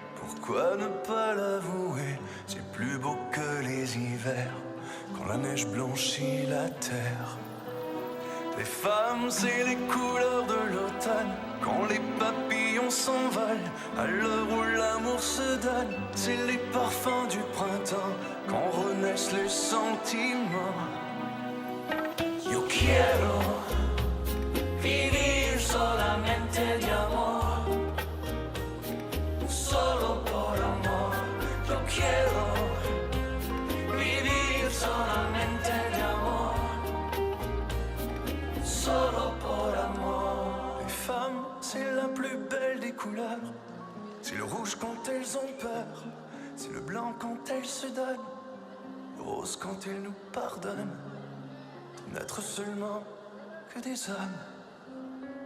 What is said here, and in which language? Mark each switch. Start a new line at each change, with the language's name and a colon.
French: Pourquoi ne pas l'avouer? C'est plus beau que les hivers, quand la neige blanchit la terre. Les femmes, c'est les couleurs de l'automne, quand les papillons s'envolent, à l'heure où l'amour se donne. C'est les parfums du printemps, quand renaissent les sentiments.
Spanish: Yo quiero vivir solamente de amor, solo por amor. Yo quiero vivir solamente de amor, solo por amor.
French: Les femmes, c'est la plus belle des couleurs. C'est le rouge quand elles ont peur, c'est le blanc quand elles se donnent, le rose quand elles nous pardonnent. N'être seulement que des hommes.